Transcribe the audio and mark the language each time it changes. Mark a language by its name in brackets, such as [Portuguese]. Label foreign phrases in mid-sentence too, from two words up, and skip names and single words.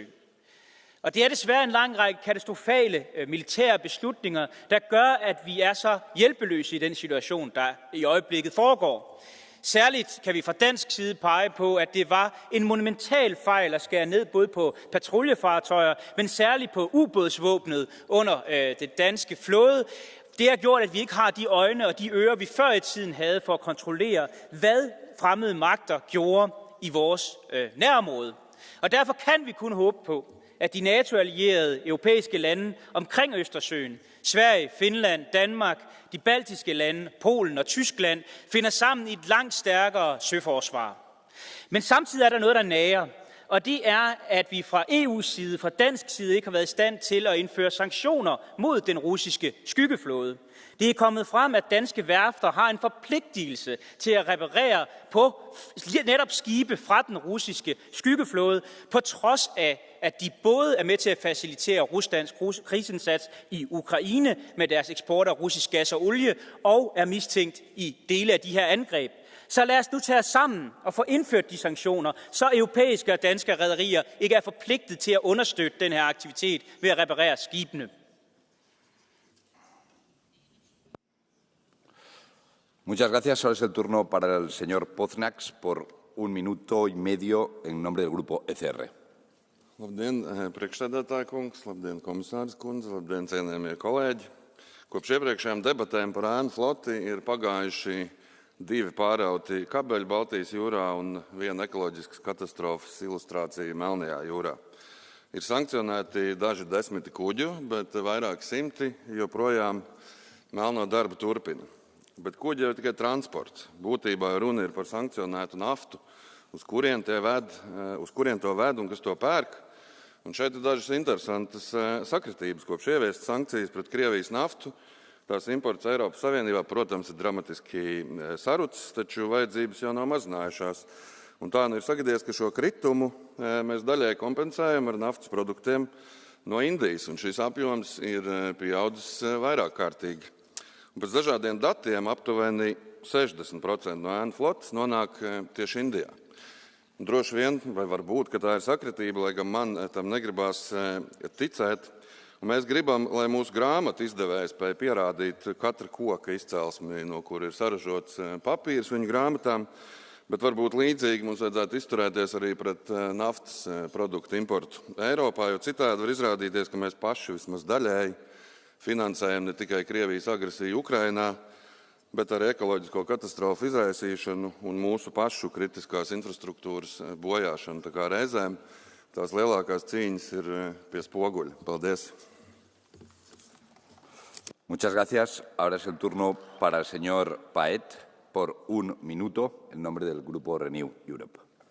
[Danish] Og det er desværre en lang række katastrofale militære beslutninger, der gør, at vi er så hjælpeløse i den situation, der i øjeblikket foregår. Særligt kan vi fra dansk side pege på, at det var en monumental fejl at skære ned både på patruljefartøjer, men særligt på ubådsvåbnet under det danske flåde. Det har gjort, at vi ikke har de øjne og de ører, vi før i tiden havde for at kontrollere, hvad fremmede magter gjorde i vores nærområde. Og derfor kan vi kun håbe på, at de NATO-allierede europæiske lande omkring Østersøen, Sverige, Finland, Danmark, de baltiske lande, Polen og Tyskland, finder sammen i et langt stærkere søforsvar. Men samtidig er der noget, der nager, og det er, at vi fra EU's side, fra dansk side, ikke har været i stand til at indføre sanktioner mod den russiske skyggeflåde. Det er kommet frem, at danske værfter har en forpligtelse til at reparere på netop skibe fra den russiske skyggeflåde, på trods af, at de både er med til at facilitere Ruslands krigsindsats i Ukraine med deres eksport af russisk gas og olie, og er mistænkt i dele af de her angreb. Så lad os nu tage os sammen og få indført de sanktioner, så europæiske og danske rederier ikke er forpligtet til at understøtte den her aktivitet ved at reparere skibene. [Spanish] Muchas gracias. Ahora es el turno para el señor Poznaks por 1 minuto y medio en nombre del grupo ECR. [Latvian] Labdien, priekšsēdētāja kungs, labdien, komisārs kundze, labdien, cienījamie kolēģi. Kopš iepriekšējām debatēm par ēnu floti ir pagājuši 2 pārauti kabeļi Baltijas jūrā un 1 ekoloģiskas katastrofas ilustrācija Melnajā jūrā. Ir sankcionēti daži desmiti kuģu, bet vairāk simti joprojām melno darbu turpina. Bet kuģi jau tikai transports. Būtībā runa ir par sankcionētu naftu, uz kurien to ved un kas to pērk. Un šeit ir dažas interesantas sakritības. Kopš ieviestas sankcijas pret Krievijas naftu, tās imports Eiropas Savienībā, protams, ir dramatiski sarucis, taču vajadzības jau nav mazinājušās. Un tā nu ir sagadies, ka šo kritumu mēs daļai kompensējam ar naftas produktiem no Indijas, un šis apjoms ir pieaudzis vairāk kārtīgi. Un pēc dažādiem datiem aptuveni 60% no ēnu flotas nonāk tieši Indijā. Un droši vien, vai varbūt, ka tā ir sakritība, lai gan man tam negribās ticēt. Un mēs gribam, lai mūsu grāmatu izdevēji spēj pierādīt katra koka izcelsmi, no kur ir saražots papīrs viņu grāmatām, bet varbūt līdzīgi mums vajadzētu izturēties arī pret naftas produktu importu Eiropā, jo citādi var izrādīties, ka mēs paši vismaz daļēji finansējam ne tikai Krievijas agresiju Ukrainā, bet arī ekoloģisko katastrofu izraisīšanu un mūsu pašu kritiskās infrastruktūras bojāšanu. Tā kā reizēm tās lielākās cīņas ir pie spoguļa. Paldies! [Spanish] Muchas gracias. Ahora es el turno para el señor Paet por 1 minuto en nombre del grupo Renew Europe.